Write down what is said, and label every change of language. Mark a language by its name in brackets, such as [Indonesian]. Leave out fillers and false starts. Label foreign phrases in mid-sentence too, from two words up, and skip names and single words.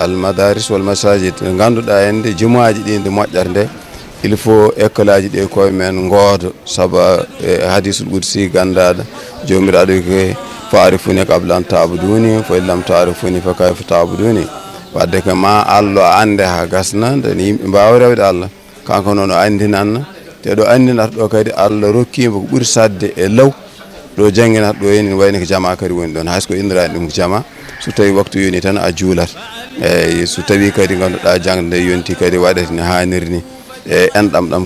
[Fula] ganduɗa ende jumaji ɗi nde moƴƴata nde [French] il faut [Fula] école aji ɗi koye men gooto saabu [Arabic] حديث قدسي [Fula] gandaɗo jomiraɗo ko [Arabic] فاعرفوني قبل أن تعبدوني فإن لم تعرفوني فكيف تعبدوني [Fula] wadde ko ma Allah ande ha gasna dani yimɓe mbawa rewde Allah kanko noon o andinanna te ɗo andinata ɗo kadi Allah rokkimo ko ɓuuri sadde e law ɗo jangginata ɗo heni wayno ko jama kadi woni ɗon hayso ko indirani ɗum ko jama so tawi waktu yoni tan a juulat eyyi so tawi kadi ganduɗa jangde nde yonti kadi waɗete no hannirni e enɗam ɗam